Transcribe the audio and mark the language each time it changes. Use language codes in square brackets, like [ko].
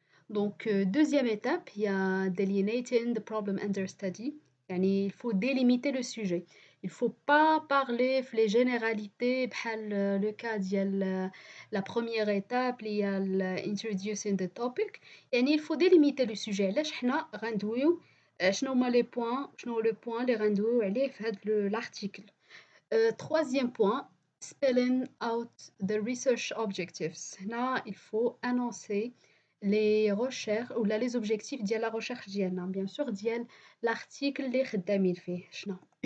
[fr] Donc deuxième étape, il y a [en] delineating the problem under study. [ar] يعني [fr] il faut délimiter le sujet. Il faut pas parler في les généralités [ar] بحال [fr] le cas ديال la première étape [ar] اللي هي [en] introducing the topic. [ar] يعني [fr] il faut délimiter le sujet. [ar] علاش حنا غندويو شنو هما [fr] les points [ar] شنو هو [fr] le point [ar] اللي غندويو عليه في هاد [fr] l'article. Troisième point, [en] spelling out the research objectives. [fr] هنا il faut annoncer les recherches ou les objectifs [ar] ديال [fr] la recherche [ar] ديالنا [fr] bien sûr ديال l'article [ar] اللي خدامين فيه شنو.